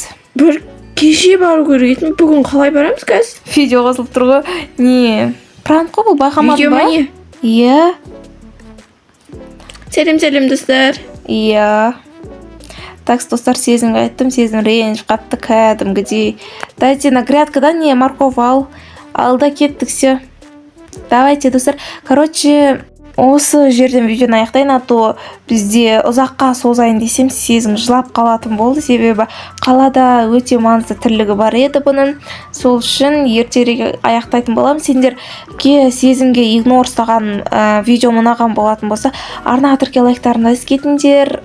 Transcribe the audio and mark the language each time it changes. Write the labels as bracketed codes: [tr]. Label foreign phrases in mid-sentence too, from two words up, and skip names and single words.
[kk] Бір кеше бару керек едім. Бүгін қалай барамыз қазір? Видео қосылып тұр ғой. Не? Пранк қой бұл, байқамадың Видео ба? ма не? Иә. Сәлем достар. Иә. Такс, достар, Сезімге айттым, Сезім ренжіп қапты кәдімгідей. [ru] Дайте на [kk] грядкадан не морковь ал да кеттік, все. Давайте, достар. Короче, осы жерден видеоны аяқтайын, [ru] а то [kk] бізде ұзаққа созайын десем Сезім жылап қалатын болды, себебі қалада өте маңызды тірлігі бар еді бұның. Сол үшін ертерек аяқтайтын болам. Сендерге Сезімге игнор ұстаған видео ұнаған болатын болса, арна тірке лайктарына кетіңдер.